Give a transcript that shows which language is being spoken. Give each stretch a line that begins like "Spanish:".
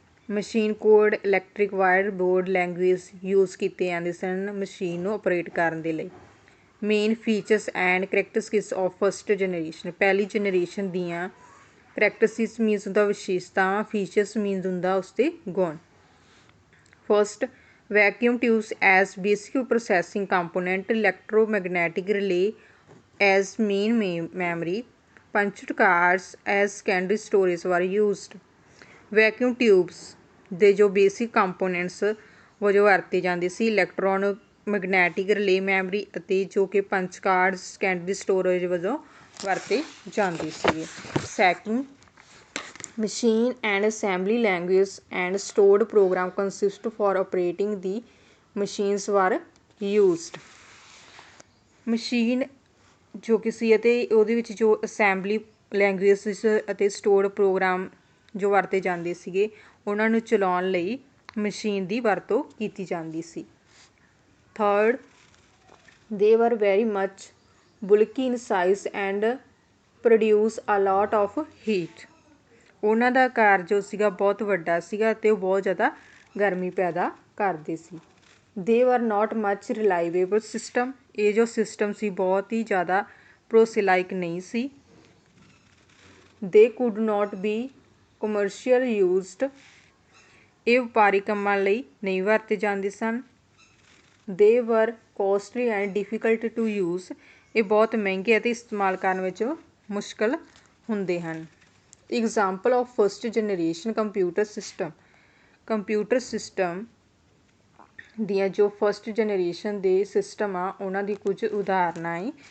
Punjabi: Machine code, electric wired board language use ਕੀਤੇ ਜਾਂਦੇ ਸਨ machine ਨੂੰ ਆਪਰੇਟ ਕਰਨ ਦੇ ਲਈ।
English: main features and characteristics of first generation
Punjabi: ਪਹਿਲੀ ਜਨਰੇਸ਼ਨ ਦੀਆਂ ਕਰੈਕਟਰਿਸਟਿਕਸ ਮੀਨਸ ਹੁੰਦਾ ਵਿਸ਼ੇਸ਼ਤਾਵਾਂ, ਫੀਚਰਸ ਮੀਨਸ ਹੁੰਦਾ ਉਸਦੇ ਗੁਣ।
English: First vacuum tubes as basic processing component, electromagnetic relay as main memory, punched cards as secondary storage were used।
Punjabi: Vacuum tubes ਦੇ ਜੋ basic components ਵਜੋਂ ਵਰਤੇ ਜਾਂਦੇ ਸੀ ਇਲੈਕਟ੍ਰੋਨ ਮੈਗਨੈਟਿਕ ਰਿਲੇ ਮੈਮਰੀ ਅਤੇ ਜੋ ਕਿ ਪੰਚ ਕਾਰਡ ਸੈਕੰਡਰੀ ਸਟੋਰੇਜ ਵਜੋਂ ਵਰਤੇ ਜਾਂਦੇ ਸੀਗੇ। Second
English: Machine and assembly language and stored program consist for operating the machines were used.
Punjabi: Machine ਜੋ ਕਿ ਸੀ ਅਤੇ ਉਹਦੇ ਵਿੱਚ ਜੋ ਅਸੈਂਬਲੀ ਲੈਂਗੁਏਜਿਸ ਅਤੇ ਸਟੋਰਡ ਪ੍ਰੋਗਰਾਮ ਜੋ ਵਰਤੇ ਜਾਂਦੇ ਸੀਗੇ ਉਹਨਾਂ ਨੂੰ ਚਲਾਉਣ ਲਈ ਮਸ਼ੀਨ ਦੀ ਵਰਤੋਂ ਕੀਤੀ ਜਾਂਦੀ ਸੀ।
English: Third, they were very much bulky in size and produce a lot of heat।
Punjabi: ਉਹਨਾਂ ਦਾ ਆਕਾਰ ਜੋ ਸੀਗਾ ਬਹੁਤ ਵੱਡਾ ਸੀਗਾ ਅਤੇ ਉਹ ਬਹੁਤ ਜ਼ਿਆਦਾ ਗਰਮੀ ਪੈਦਾ ਕਰਦੇ ਸੀ।
English: they were not much reliable system।
Punjabi: ਇਹ ਜੋ ਸਿਸਟਮ ਸੀ ਬਹੁਤ ਹੀ ਜ਼ਿਆਦਾ ਭਰੋਸੇਲਾਇਕ ਨਹੀਂ ਸੀ।
English: they could not be commercial used।
Punjabi: ਇਹ ਵਪਾਰੀ ਕੰਮਾਂ ਲਈ ਨਹੀਂ ਵਰਤੇ ਜਾਂਦੇ ਸਨ।
English: they were costly and difficult to use।
Punjabi: ਇਹ ਬਹੁਤ ਮਹਿੰਗੇ ਅਤੇ ਇਸਤੇਮਾਲ ਕਰਨ ਵਿੱਚ ਮੁਸ਼ਕਲ ਹੁੰਦੇ ਹਨ।
English: Example of first generation computer system.
Punjabi: Computer system ਦੀਆਂ ਜੋ ਫਸਟ ਜਨਰੇਸ਼ਨ ਦੇ ਸਿਸਟਮ ਆ ਉਹਨਾਂ ਦੀ ਕੁਝ ਉਦਾਹਰਨਾਂ ਹੈ।